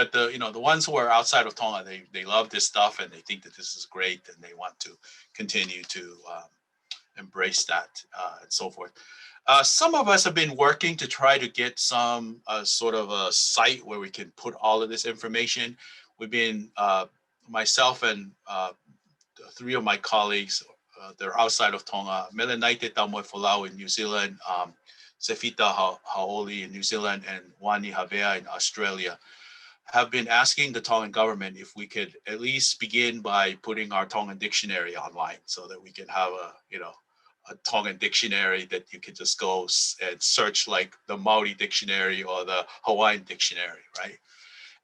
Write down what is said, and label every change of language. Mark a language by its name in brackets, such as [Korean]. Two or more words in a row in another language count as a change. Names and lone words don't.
[English] But the ones who are outside of Tonga, they love this stuff and they think that this is great, and they want to continue to embrace that and so forth. Some of us have been working to try to get some sort of a site where we can put all of this information. We've been, myself and 3 of my colleagues, they're outside of Tonga, Melanaite Tamoe Folau in New Zealand, Tēvita Ka'ili in New Zealand, and Wani Havea in Australia, have been asking the Tongan government if we could at least begin by putting our Tongan dictionary online, so that we can have a Tongan dictionary that you can just go and search, like the Maori dictionary or the Hawaiian dictionary, right?